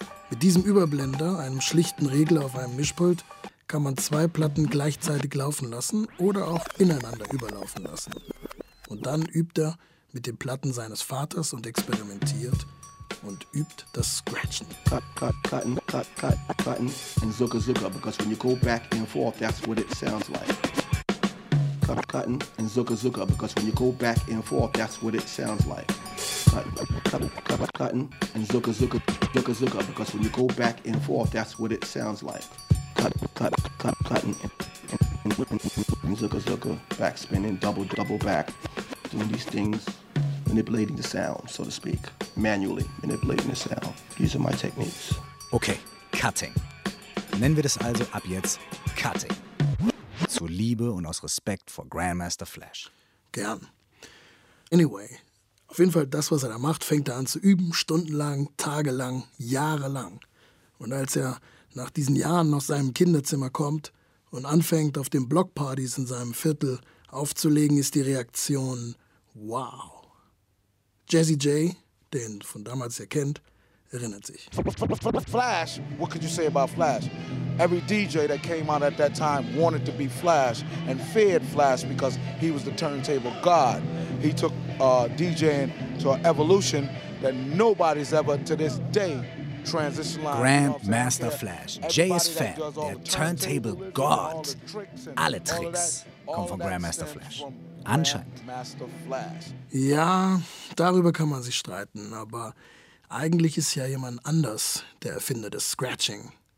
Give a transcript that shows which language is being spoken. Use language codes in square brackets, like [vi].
[de] Mit diesem Überblender, einem schlichten Regler auf einem Mischpult, kann man zwei Platten gleichzeitig laufen lassen oder auch ineinander überlaufen lassen. Und dann übt er mit den Platten seines Vaters und experimentiert und übt das Scratchen. [en] Cut, cut, cutting, cut, cut, cutting and zucker, zucker, because when you go back and forth, that's what it sounds like. Cut, cutting and zucker, zucker, because when you go back and forth, that's what it sounds like. Cut, cut, cutting and zucker, zucker, zucker, zucker, because when you go back and forth, that's what it sounds like. Cut, cut, cut, cutting, and zucker, zucker, backspinning, double, double back, doing these things, manipulating the sound, so to speak, manually manipulating the sound. These are my techniques. Okay, cutting. [de] Nennen wir das also ab jetzt cutting. Zu Liebe und aus Respekt vor Grandmaster Flash. Gern. Anyway, auf jeden Fall das, was er da macht, fängt er an zu üben, stundenlang, tagelang, jahrelang. Und als er nach diesen Jahren aus seinem Kinderzimmer kommt und anfängt, auf den Blockpartys in seinem Viertel aufzulegen, ist die Reaktion wow. Jazzy J, den von damals her kennt, erinnert sich. [en] Flash, what could you say about Flash? Every DJ that came out at that time wanted to be Flash and feared Flash because he was the turntable god. He took DJing to an evolution that nobody's ever to this day. [de] Grandmaster Flash, Jay ist Fan, der Turntable God. Alle Tricks kommen von Grandmaster Flash. Anscheinend. Ja, darüber kann man sich streiten, aber eigentlich ist ja jemand anders der Erfinder des Scratching.